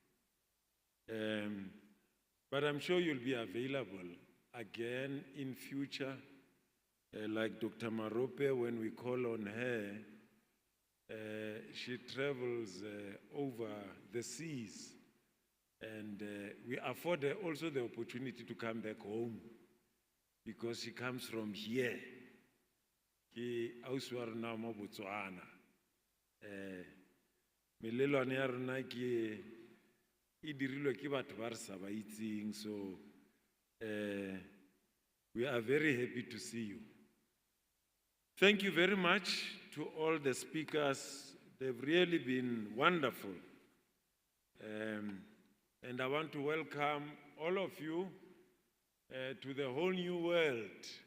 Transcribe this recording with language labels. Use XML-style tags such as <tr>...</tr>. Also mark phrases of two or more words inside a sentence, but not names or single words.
<en>But I'm sure you'll be available again in future, like Dr. Marope, when we call on her. She travels over the seas, and we afford her also the opportunity to come back home because she comes from here.</en> <tn>Ke ausi wa rona mo Botswana. Melelwane ya rona ke e dirilwe ke batho ba re sa ba itseng,</tn> <en>so we are very happy to see you. Thank you very much to all the speakers. They've really been wonderful. And I want to welcome all of you to the whole new world.</en>